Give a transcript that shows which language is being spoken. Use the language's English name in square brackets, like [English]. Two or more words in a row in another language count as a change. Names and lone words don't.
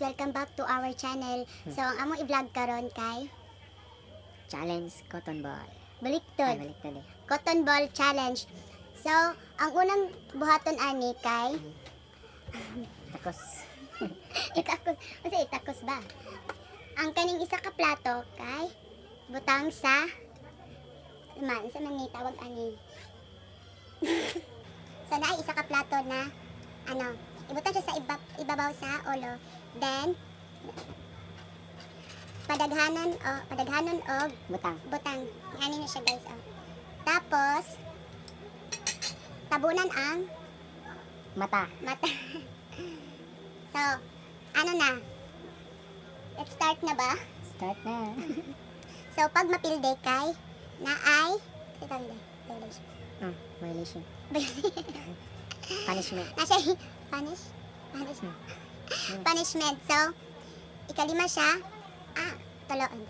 [English] welcome back to our channel. [Cebuano] So ang among i-vlog karon kay [English] Challenge cotton ball. [Cebuano] baliktod. Ay, baliktad eh. [English] Cotton ball challenge. [Cebuano] So ang unang buhaton ani kay Takos. itakos. Kasi itakos ba? Ang kaning isa ka plato kay butang sa sa man tawag ani. So naay isa ka plato na ibutang siya sa ibabaw sa ulo. Then padaghanon og butang. Ani na siya guys. Tapos tabunan ang Mata. So, na? [English] Let's start na ba? [Cebuano] Start na. So, pag mapilde kay na ay [English] Violation. Punishment. Punishment. So, [Cebuano] ikalima siya. Tulo.